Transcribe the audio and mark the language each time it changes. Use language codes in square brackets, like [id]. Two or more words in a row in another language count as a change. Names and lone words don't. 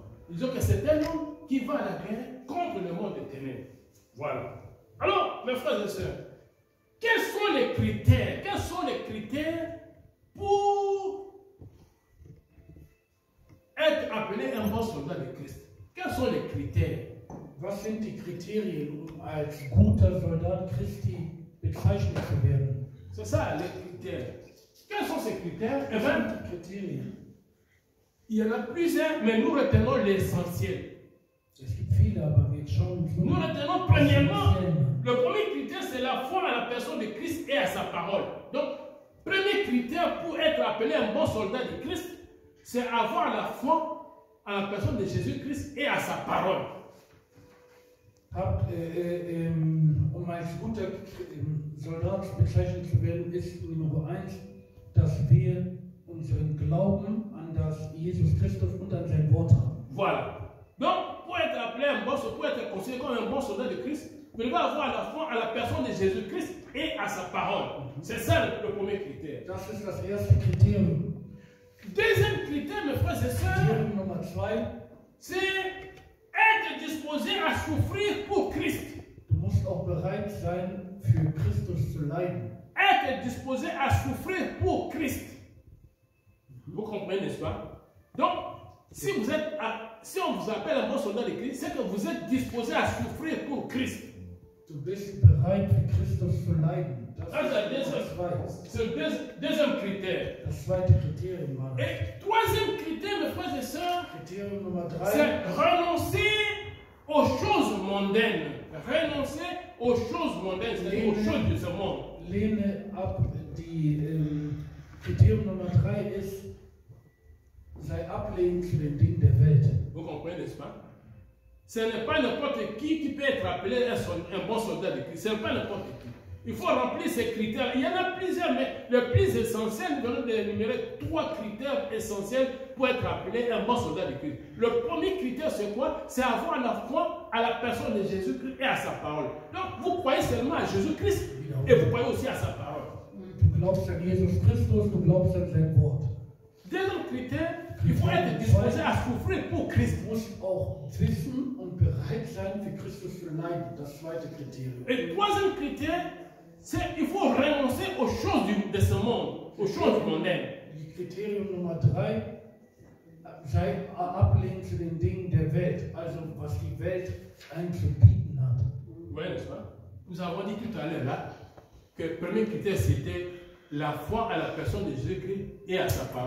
[fr] Ils disent que c'est un homme qui va à la guerre contre le monde des ténèbres. Voilà. Alors, mes frères et sœurs, quels sont les critères? Quels sont les critères pour être appelé un bon soldat de Christ? Quels sont les critères? [de] Was sind die Kriterien, als guter Soldat Christi bezeichnet zu werden? [fr] C'est ça, les critères. Quels sont ces critères? Eh bien, [de] Kriterien. [fr] il y en a plusieurs, mais nous retenons l'essentiel. [de] Es gibt viele, aber wir schauen [fr] Nous retenons premièrement, le premier critère, c'est la foi à la personne de Christ et à sa parole. Donc, premier critère pour être appelé un bon soldat de Christ, c'est avoir la foi à la personne de Jésus-Christ et à sa parole. [de] Um als guter Soldat bezeichnet zu werden, ist Nummer 1, dass wir unseren Glauben an das Jesus Christus und an sein Wort haben. [fr] Voilà. Donc, pour être appelé un bon soldat, pour être considéré comme un bon soldat de Christ, vous devez avoir la foi à la personne de Jésus-Christ et à sa parole. C'est ça le premier critère. [de] Das ist das erste Kriterium. [fr] Deuxième critère, mes frères et sœurs, [de] Kriterium Nummer 2, [fr] c'est être disposé à souffrir pour Christ. [de] du musst auch bereit sein, für Christus zu leiden. [fr] Être disposé à souffrir pour Christ. Vous comprenez, n'est-ce pas? Donc, si on vous appelle un bon soldat de Christ, c'est que vous êtes disposé à souffrir pour Christ. [de] Du bist bereit, für Christus zu leiden. [fr] C'est le deuxième critère. [de] Das zweite Kriterium war das. [fr] Et troisième critère, mes frères et sœurs, [de] Kriterium Nummer 3, [fr] c'est renoncer aux choses mondaines. Renoncer aux choses mondaines, c'est-à-dire aux choses de ce monde. [de] lehne ab. Kriterium Nummer 3 ist, sei ablehnend zu den Dingen der Welt. [fr] Vous comprenez, n'est-ce pas? Ce n'est pas n'importe qui peut être appelé un bon soldat de Christ. Ce n'est pas n'importe qui. Il faut remplir ces critères. Il y en a plusieurs, mais le plus essentiel, nous allons énumérer 3 critères essentiels pour être appelé un bon soldat de Christ. Le premier critère, c'est quoi? C'est avoir la foi à la personne de Jésus-Christ et à sa parole. Donc, vous croyez seulement à Jésus-Christ et vous croyez aussi à sa parole. [de] Du glaubst an Jesus Christus, du glaubst an sein Wort. [fr] Deuxième critère, il faut être disposé à souffrir pour Christ. [de] Du musst auch wissen und bereit sein, für Christus zu leiden. Das zweite Kriterium. [fr] Et troisième critère, c'est qu'il faut renoncer aux choses de ce monde, aux choses mondaines. [de] Kriterium Nummer 3, sei ablehnend zu den Dingen der Welt, also was die Welt einem zu bieten hat. [fr] Oui, n'est-ce pas? Nous avons dit tout à l'heure là que le premier critère c'était la foi à la personne de Jésus-Christ et à sa parole.